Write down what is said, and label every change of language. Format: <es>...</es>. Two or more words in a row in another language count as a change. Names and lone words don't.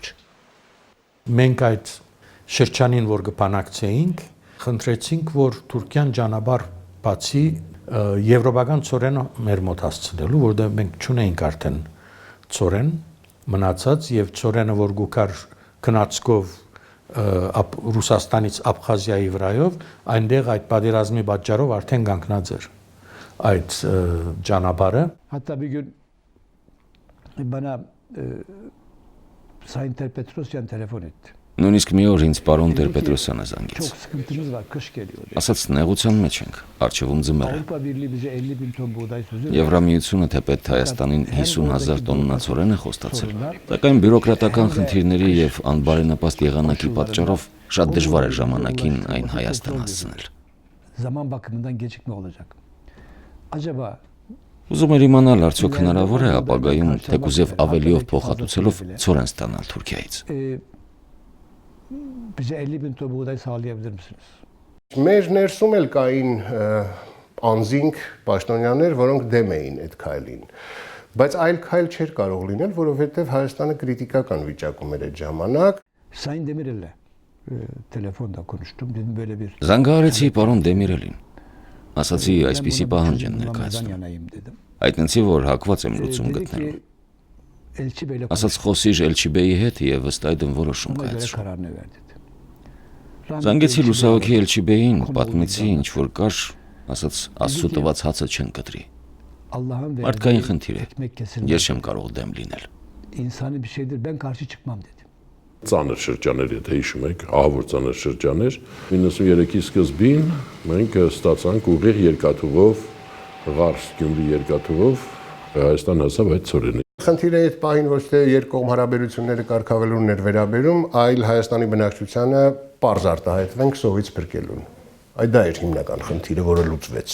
<hy>Մենք այդ շրջանին, որ կփանակցեինք, խնդրեցինք, որ Թուրքիան ճանապարհ բացի եվրոպական ծորենը մեր մոտ հասցնելու, որտեղ մենք չունեինք արդեն ծորեն մնացած եւ ծորենը, որ գուկար քնածկով Ռուսաստանից Աբխազիայի վրայով, այնտեղ այդ պատերազմի պատճառով արդեն կանգնած էր այդ ճանապարհը։</hy> <tr>Hatta bir gün bana Sayın Terpetrosyan telefon etti.</tr> <hy>Նույնիսկ մի օր ինձ պարոն Տեր-Պետրոսյանը զանգեց։</hy> <tr>Çok sıkıntımız var, kış geliyor dedi.</tr> <hy>Ասաց նեղության մեջ ենք, առջևում ձմեռ է։</hy> <tr>Avrupa Birliği bize 50.000 ton buğday sözü verdi.</tr> <hy>Եվրամիությունը թեպետ Հայաստանին 50,000 տոննա ծորեն է խոստացել, սակայն բյուրոկրատական խնդիրների եւ անբարենպաստ եղանակի պատճառով շատ դժվար է ժամանակին այն Հայաստան հասցնել։</hy> <tr>Zaman bakımından gecikme olacak. Acaba</tr> <hy>Ուզում էր իմանալ, արդյոք հնարավոր է ապագայում թեկուզև ավելիով փոխհատուցելով ծորեն ստանալ Թուրքիայից։</hy> <tr>bize 50.000 ton buğday sağlayabilir misiniz?</tr> <hy>Մեր ներսում էլ կային անձինք պաշտոնյաներ, որոնք դեմ էին այդ քայլին։ Բայց այլ քայլ չէր կարող լինել, որովհետև Հայաստանը քրիտիկական վիճակում էր այդ ժամանակ։</hy> <tr>Sayın Demirel'le telefonda konuştum. Dedim böyle bir</tr> <hy>Զանգահարեցի պարոն Դեմիրելին։ Ասացի, այսպիսի պահանջ են ներկայացնում։</hy> <tr>yanayım dedim.</tr> <hy>Այտնեցի, որ հակված եմ լուծում գտնելու։</hy> <tr>Elçi Bey'le</tr> <hy>Ասաց խոսիր Էլչիբեի հետ եւ ըստ այդմ որոշում</hy> <tr>ona göre</tr> <hy>կայացրու։</hy> <tr>kararını ver dedi.</tr> <hy>Զանգեցի լուսահոգի Էլչիբեին, պատմեցի ինչ որ կար, ասաց Աստծո տված հացը չեն կտրի։</hy> <tr>Allah'ın</tr> <hy>Մարդկային խնդիր է։</hy> <tr>ekmek kesilmez.</tr> <hy>Ես չեմ կարող դեմ լինել։</hy> <tr>İnsani bir şeydir. Ben karşı çıkmam dedi.</tr> <hy>Ծանր շրջաներ, եթե հիշում եք, ահավոր ծանր շրջաներ 93-ի սկզբին մենք ստացանք ուղիղ երկաթուղով Ղարս Գյումրի երկաթուղով Հայաստան հասավ այդ ծորենը։ Խնդիրը այդ պահին ոչ թե երկկողմ հարաբերությունները կարգավելուն էր վերաբերում, այլ Հայաստանի բնակչությանը պարզ արտահայտվենք սովից փրկելուն։ Այդ դա էր հիմնական խնդիրը, որը լուծվեց։</hy>